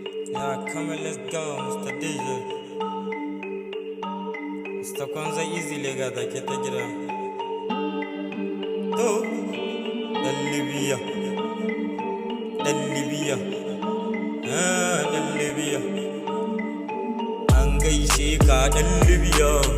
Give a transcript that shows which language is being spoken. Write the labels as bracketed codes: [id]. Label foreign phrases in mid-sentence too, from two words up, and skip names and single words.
[en] Yeah, come and let's go, Mister D J. [ha] Mister Kwanza Easy Lega da ke ta gida. To, ɗan Libya. Ɗan Libya. Ah, ɗan Libya. An gaishe ka, ɗan Libya.